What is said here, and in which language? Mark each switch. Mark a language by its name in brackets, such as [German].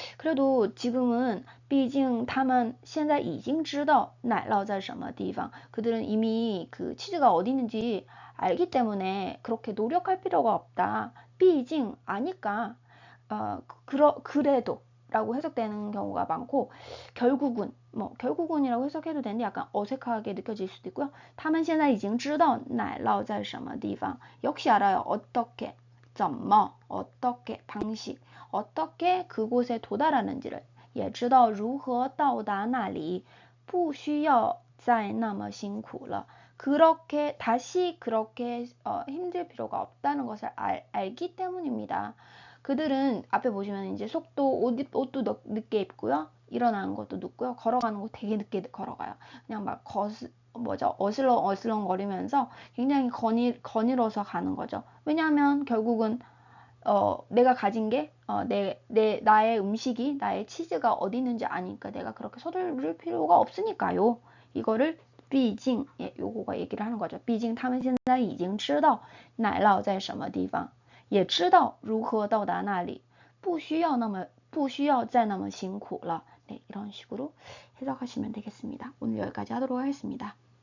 [Korean] 그래도 지금은 毕竟他们现在已经知道奶酪在什么地方 그들은 이미 그 치즈가 어디 있는지 알기 때문에 그렇게 노력할 필요가 없다. 毕竟 아니까 그래도 라고 해석되는 경우가 많고 결국은 뭐 결국은이라고 해석해도 되는데 약간 어색하게 느껴질 수도 있고요. 他们现在已经知道奶酪在什么地方 역시 알아요. 어떻게 怎么 어떻게 방식 어떻게 그곳에 도달하는지를 也知道如何到达那里不需要再那么辛苦了 그렇게 다시 그렇게 힘들 필요가 없다는 것을 알기 때문입니다. 그들은 앞에 보시면 이제 속도 옷도 늦게 입고요. 일어나는 것도 늦고요. 걸어가는 거 되게 늦게 걸어가요. 그냥 막 어슬렁어슬렁 거리면서 굉장히 거닐어서 가는 거죠. 왜냐하면 결국은 내가 가진 게 나의 음식이 나의 치즈가 어디 있는지 아니까 내가 그렇게 서두를 필요가 없으니까요. 이거를 毕竟 예, 요거가 얘기를 하는 거죠. [Chinese] 毕竟他们现在已经知道奶酪在什么地方也知道如何到达那里不需要再那么辛苦了 네, 이런 식으로 해석하시면 되겠습니다. 오늘 여기까지 하도록 하겠습니다.